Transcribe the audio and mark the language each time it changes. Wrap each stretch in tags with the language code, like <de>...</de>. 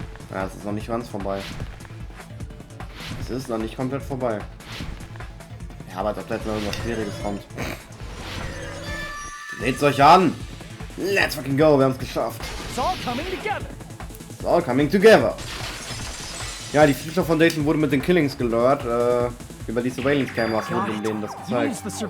<de>Ja, es ist noch nicht ganz vorbei. Es ist noch nicht komplett vorbei. Ja, aber als ob da jetzt noch irgendwas Schwieriges kommt. Seht's euch an!</de> <en>Let's fucking go,</en> <de>wir haben es geschafft.</de> <en>It's all coming together. It's all coming together.</en> <de>Ja, die Future Foundation wurde mit den Killings gelört. Über die Surveillance Cameras wurde denen das gezeigt.</de>